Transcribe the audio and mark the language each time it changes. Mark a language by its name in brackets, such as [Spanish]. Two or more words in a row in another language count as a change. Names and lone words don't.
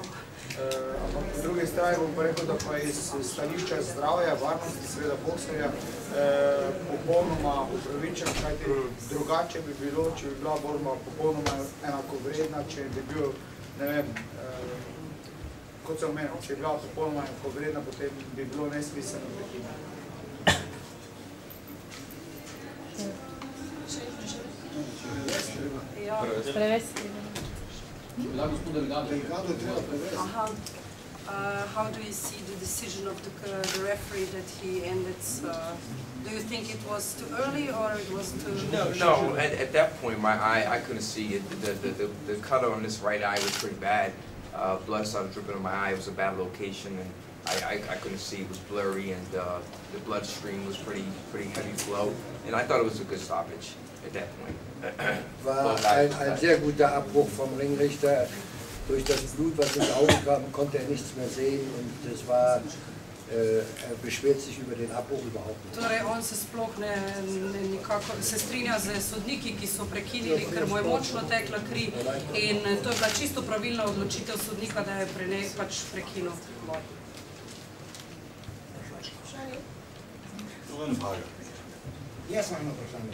[Slovenian] Ampak po drugi strani bom rekel, da pa iz stališča zdravja, varnosti, seveda bokserja, popolnoma upravičen, kajti drugače bi bilo, če bi bila borba popolnoma enakovredna, če bi bil, ne vem, kot sem omenil, če bi bila popolnoma enakovredna, potem bi bilo nesmiselno prekinjeno. [English] How do you see the decision of the referee that he ended? Do you think it was too early or it was too... No, at that point my eye, I couldn't see it. The color on this right eye was pretty bad. Blood started dripping in my eye. It was a bad location and I couldn't see. It was blurry and the bloodstream was pretty heavy flow. And I thought it was a good stoppage at that point. [German] War ein sehr guter Abbruch vom Ringrichter. Durch das Blut, was ins Auge kam, konnte er nichts mehr sehen und das war, er beschwert sich über den Abbruch überhaupt nicht. [Slovenian] Torej, on se sploh nikako se strinja z sodniki, ki so prekinili, ker mu je močno tekla kri in to je bila čisto pravilna odločitev sodnika, da je pač prekinil boj. Jaz imam eno vprašanje.